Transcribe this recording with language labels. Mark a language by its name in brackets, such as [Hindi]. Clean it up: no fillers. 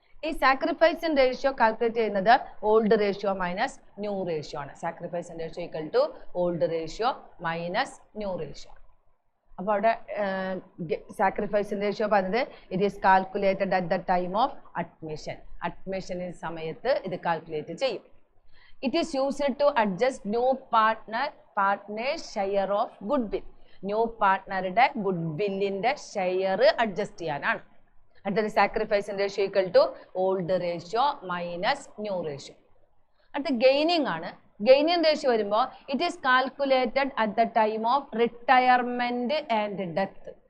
[Malayalam] ഈ sacrificing ratio calculate ചെയ്യുന്നത് old ratio minus new ratio ആണ്. [English] Sacrificing ratio equal to old ratio minus new ratio. [Malayalam] അപ്പോൾ അവിടെ sacrificing ratio പറഞ്ഞത് [English] It is calculated at the time of admission. [Malayalam] അഡ്മിഷനിൽ സമയത്ത് ഇത് calculate ചെയ്യും. [English] It is used to adjust new partner's share of goodwill. [Malayalam] New പാർട്ട്ണറുടെ good വില്ലിന്റെ share adjust ചെയ്യാനാണ്. [English] അടുത്തത് sacrificing ratio equal to old ratio minus new ratio. [Malayalam] അടുത്ത gaining ആണ്. Gaining ratio വരുമ്പോൾ [English] It is calculated at the time of retirement and death.